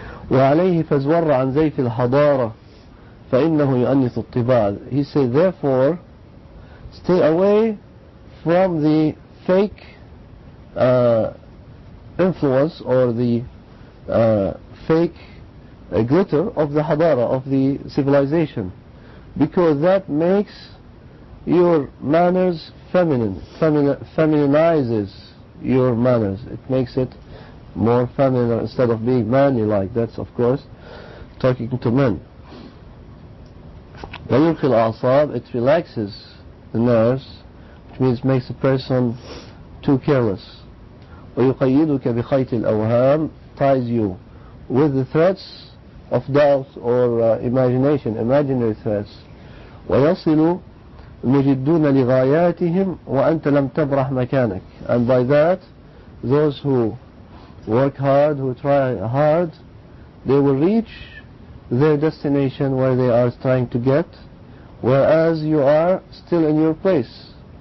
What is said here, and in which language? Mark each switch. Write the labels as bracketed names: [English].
[Arabic] وعليه فازور عن زيف الحضارة فإنه يؤنث الطباع. [English] He said, therefore, stay away from the fake influence or the fake glitter of the hadara, of the civilization, because that makes your manners feminine, feminizes your manners. It makes it more feminine instead of being manly like. That's of course talking to men. [Arabic] ويلقي الأعصاب, [English] it relaxes the nerves, which means makes a person too careless. [Arabic] ويقيدك بخيط الأوهام, [English] ties you with the threats of doubt or imagination, imaginary threats. [Arabic] ويصل المجدون لغاياتهم وأنت لم تبرح مكانك. [English] And by that, those who work hard, who try hard, they will reach their destination where they are trying to get, whereas you are still in your place.